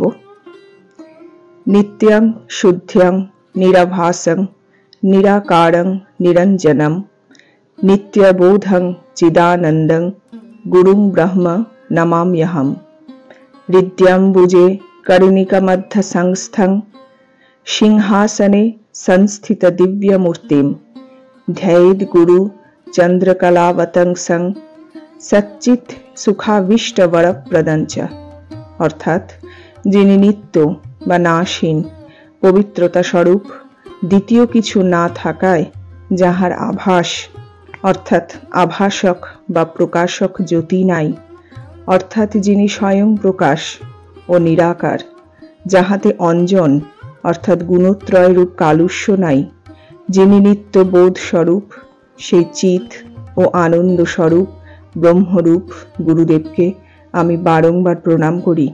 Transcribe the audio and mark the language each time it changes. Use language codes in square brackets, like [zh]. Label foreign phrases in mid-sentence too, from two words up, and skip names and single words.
[sa] নিত্যং শুদ্ধ্যং নিরাভাসং নিরাকারং নিরঞ্জনম নিত্যবোধং চিদানন্দং গুরুং ব্রহ্ম নমাম্যহম। হৃদ্যাম্বুজে কর্ণিকামধ্য সংস্থং সিংহাসনে संस्थित दिव्य मूर्तिम ध्येद गुरु चंद्रकलावतंसं सच्चित सुखाविष्ट वरप्रदंच। [bn] अर्थात যিনি নিত্য বা নাশহীন পবিত্রতা স্বরূপ, দ্বিতীয় কিছু না থাকায় যাহার আভাস অর্থাৎ আভাসক বা প্রকাশক জ্যোতি নাই, অর্থাৎ যিনি স্বয়ং প্রকাশ ও নিরাকার, যাহাতে অঞ্জন অর্থাৎ গুণত্রয় রূপ কালুষ্য নাই, যিনি নিত্য বোধ স্বরূপ, সেই চিত ও আনন্দ স্বরূপ ব্রহ্মরূপ গুরুদেবকে আমি বারংবার প্রণাম করি।